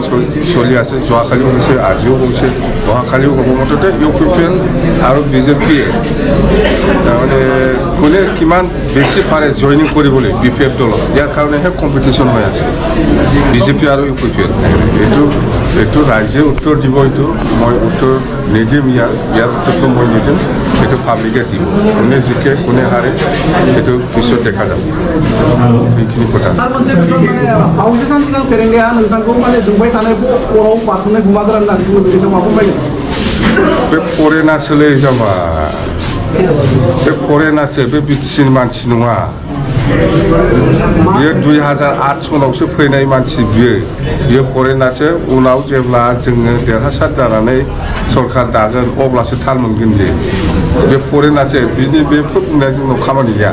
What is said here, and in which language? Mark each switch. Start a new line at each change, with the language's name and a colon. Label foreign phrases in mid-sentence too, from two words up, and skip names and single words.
Assamese: চলি আছে যোৱাকালিও হৈছে আজিও হৈছে অহাকালিও হ'ব মুঠতে UPPL আৰু BJPয়ে তাৰমানে কোনে কিমান বেছি পাৰে জইনিং কৰিবলৈ BPF দলত ইয়াৰ কাৰণেহে কম্পিটিশ্যন হৈ আছে BJP আৰু UPPL এইটো ৰাইজে উত্তৰ দিব এইটো মই উত্তৰ নিদিম ইয়াৰ উত্তৰটো মই নিদিম এইটো পাব্লিকে দিব কোনে জিকে কোনে হাৰে সেইটো পিছত দেখা যাব সেইখিনি কথা
Bodo: फाउंडेशन सिगां फेरेंगाया नोंथांखौ माने जोंबाय थानाय बर'आव बारस'नाय गुमागोरा होननानै बुङो बेनि सायाव मा फोरमायगोन बे फरेनासोलै जाबा बे फरेनासो बे BTCनि मानसि नङा बियो 2008 सनावसो फैनाय मानसि बियो फरेनासो उनाव जेब्ला जोङो देरहासार जानानै सरकार दागोन अब्लासो थाल मोनगोन बे फरेनासो बिनि बे बुंनाया जोंनाव खामानि गैया